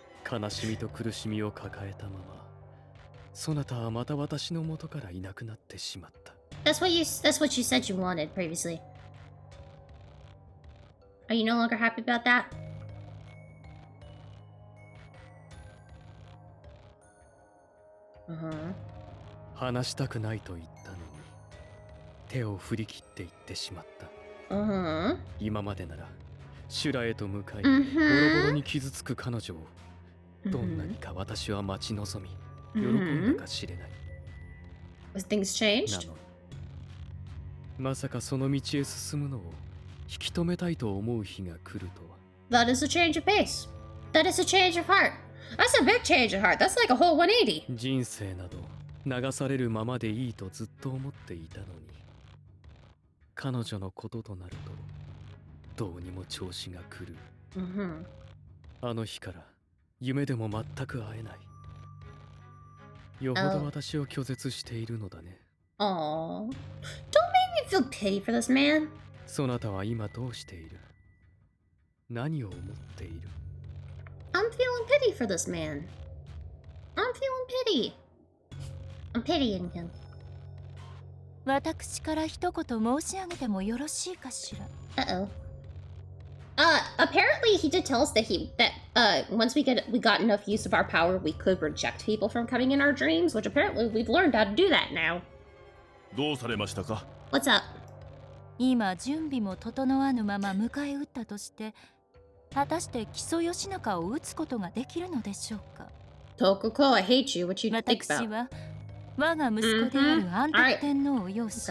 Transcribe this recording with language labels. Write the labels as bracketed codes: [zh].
[ja] 悲しみと苦しみを抱えたまま、そなたはまた私の元からいなくなってしまった。 [en] That's what you said you wanted previously. Are you no longer happy about that? Uh-huh. [ja] 話したくないと言ったのに、手を振り切って言ってしまった。 [en] Uh-huh. [ja] 今までなら修羅へと向かい、 [en] Mhm. [ja] ボロボロに傷つく彼女をどんなにか私は待ち望み、喜んだか知れない。 [en] Was things [ja] な [en] changed? [ja] のにまさかその道へ進むのを引き止めたいと思う日が来るとは。 [en] That is a change of pace. That is a change of heart. That's a big change of heart. That's like a whole 180. [ja] 人生など流されるままでいいとずっと思っていたのに、彼女のこととなるとどうにも調子が狂う。 [en] Mm-hmm. [ja] あの日から夢でも全く会えない。よほど私を拒絶しているのだね。 [en] Aww. Don't make me feel pity for this man. [ja] そなたは今どうしている？何を思っている？ [en] I'm feeling pity for this man. I'm feeling pity. I'm pitying him. [ja] 私から一言申し上げてもよろしいかしら。 [en] Uh-oh. Apparently he did tell us that once we got enough use of our power, we could reject people from coming in our dreams, which apparently we've learned how to do that now. [ja] どうされましたか。 [en] What's up? [ja] 今準備も整わぬまま迎え撃ったとして、果たして木曽義仲を撃つことができるのでしょうか。 [en] Tokuko, I hate you. What you think [ja] 私 [en] about? [ja] は我が息子である安徳天皇を擁し、